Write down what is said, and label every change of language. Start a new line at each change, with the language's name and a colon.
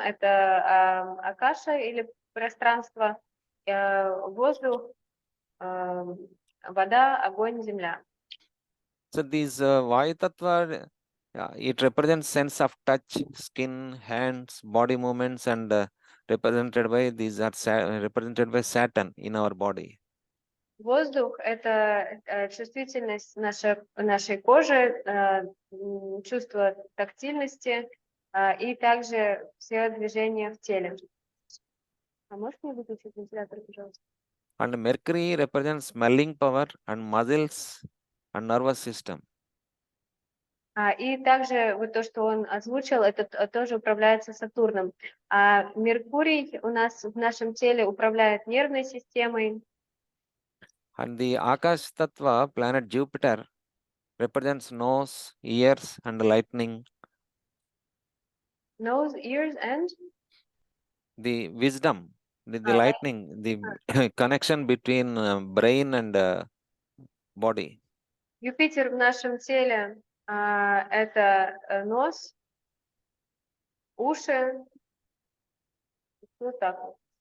Russian: Это Акаша или пространство, воздух, вода, огонь, земля.
English: So these Vayu Tattva, it represents sense of touch, skin, hands, body movements, and represented by these are represented by Saturn in our body.
Russian: Воздух – это чувствительность нашей кожи, чувство тактильности и также все движения в теле. А можешь мне выключить вентилятор, пожалуйста?
English: And Mercury represents smelling power and muscles and nervous system.
Russian: И также вот то, что он озвучил, это тоже управляется Сатурном. А Меркурий у нас в нашем теле управляет нервной системой.
English: And the Akash Tattva, planet Jupiter, represents nose, ears, and lightning. Nose, ears, and? The wisdom, the lightning, the connection between brain and body.
Russian: Юпитер в нашем теле это нос, уши, вот так вот.